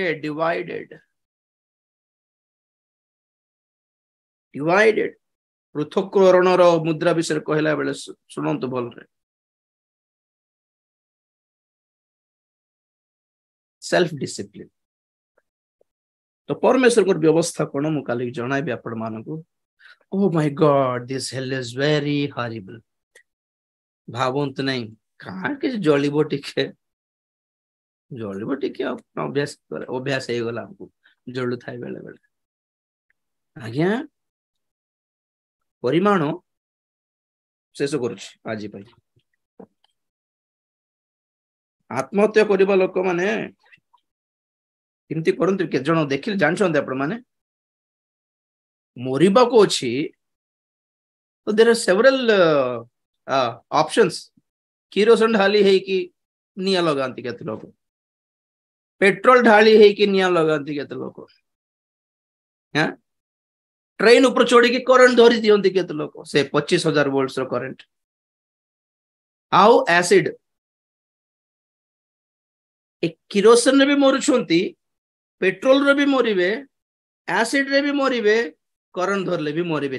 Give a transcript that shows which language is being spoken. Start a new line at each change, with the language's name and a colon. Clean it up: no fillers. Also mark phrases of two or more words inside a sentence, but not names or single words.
Odia: ଡିଭାଇଡେଡ। ପୃଥକୀକରଣର ମୁଦ୍ରା ବିଷୟରେ କହିଲା ବେଳେ ଶୁଣନ୍ତୁ ଭଲରେ।
English: self discipline.
Odia: ତ ପରମେଶ୍ୱରଙ୍କର ବ୍ୟବସ୍ଥା କଣ ମୁଁ କାଲି ଜଣାଇବି ଆପଣ ମାନଙ୍କୁ।
English: Oh my God, this hell is very horrible.
Odia: ଭାବନ୍ତୁ ନାହିଁ କାହିଁ କିଛି ଜଳିବ ଟିକେ ଅଭ୍ୟାସ ହେଇଗଲା ଆମକୁ ଜଳୁଥାଏ ବେଳେ ବେଳେ। ଆଜ୍ଞା ପରିମାଣ ଶେଷ କରୁଛି ଆଜି ପାଇଁ। ଆତ୍ମହତ୍ୟା କରିବା ଲୋକମାନେ କେମିତି କରନ୍ତି କେତେ ଜଣ ଦେଖିଲେ ଜାଣିଛନ୍ତି ଆପଣ ମାନେ? ମରିବାକୁ ଅଛି ତ
English: there are several options.
Odia: କିରୋସିନ ଢାଳି ହେଇକି ନିଆଁ ଲଗାନ୍ତି କେତେ ଲୋକ, ପେଟ୍ରୋଲ ଢାଳି ହେଇକି ନିଆଁ ଲଗାନ୍ତି କେତେ ଲୋକ, ଟ୍ରେନ ଉପରେ ଚଢିକି କରେଣ୍ଟ ଧରି ଦିଅନ୍ତି କେତେ ଲୋକ, ସେ 25,000 ଭୋଲ୍ଟସ ର କରେଣ୍ଟ। ଆଉ ଏସିଡ, କିରୋସିନ ରେ ବି ମରୁଛନ୍ତି, ପେଟ୍ରୋଲ ରେ ବି ମରିବେ, ଏସିଡ ରେ ବି ମରିବେ, କରେଣ୍ଟ ଧରିଲେ ବି ମରିବେ।